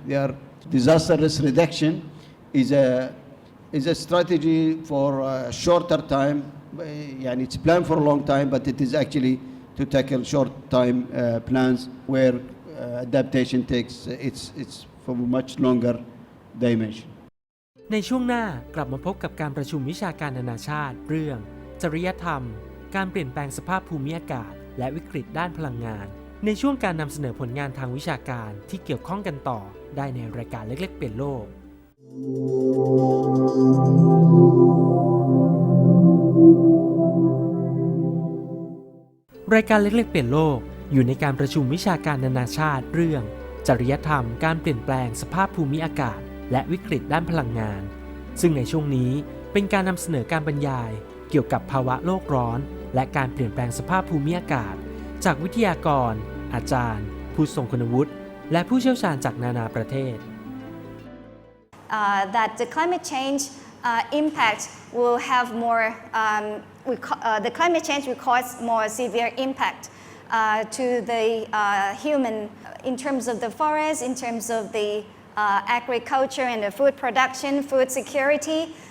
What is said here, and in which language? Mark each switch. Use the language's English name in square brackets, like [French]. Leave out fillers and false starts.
[English] They are disaster risk reduction is a strategy for a shorter time. It's planned for a long time, but it is actually to tackle short time plans where adaptation takes it's for much longer dimension. [Thai] ในช่วงหน้ากลับมาพบกับการประชุมวิชาการนานาชาติเรื่องจริยธรรมการเปลี่ยนแปลงสภาพภูมิอากาศและวิกฤตด้านพลังงานในช่วงการนำเสนอผลงานทางวิชาการที่เกี่ยวข้องกันต่อได้ในรายการเล็กๆเปลี่ยนโลก รายการเล็กๆเปลี่ยนโลกอยู่ในการประชุมวิชาการนานาชาติเรื่องจริยธรรมการเปลี่ยนแปลงสภาพภูมิอากาศและวิกฤตด้านพลังงานซึ่งในช่วงนี้เป็นการนำเสนอการบรรยายเกี่ยวกับภาวะโลกร้อนและการเปลี่ยนแปลงสภาพภูมิอากาศจากวิทยากรอาจารย์ผู้ทรงคุณวุฒิและผู้เชี่ยวชาญจากนานาประเทศ [English] that the climate change impact will have more the climate change will cause more severe impact to the human in terms of the forest, in terms of the agriculture and the food production, food security.